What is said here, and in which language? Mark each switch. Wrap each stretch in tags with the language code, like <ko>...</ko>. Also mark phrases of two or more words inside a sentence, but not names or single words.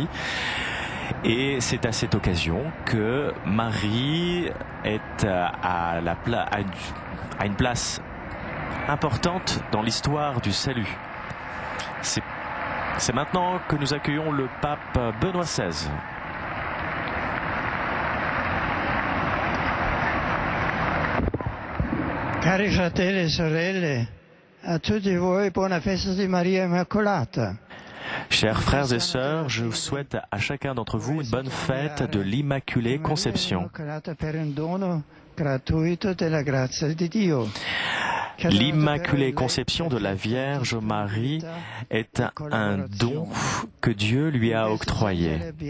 <fr>Et c'est à cette occasion que Marie est à une place importante dans l'histoire du salut. C'est maintenant que nous accueillons le pape Benoît XVI.</fr> <it>Cari fratelli e sorelle, a tutti voi buona festa di Maria Immacolata.</it> <fr>Chers frères et sœurs, je souhaite à chacun d'entre vous une bonne fête de l'Immaculée Conception. L'Immaculée Conception de la Vierge Marie est un don que Dieu lui a octroyé.</fr>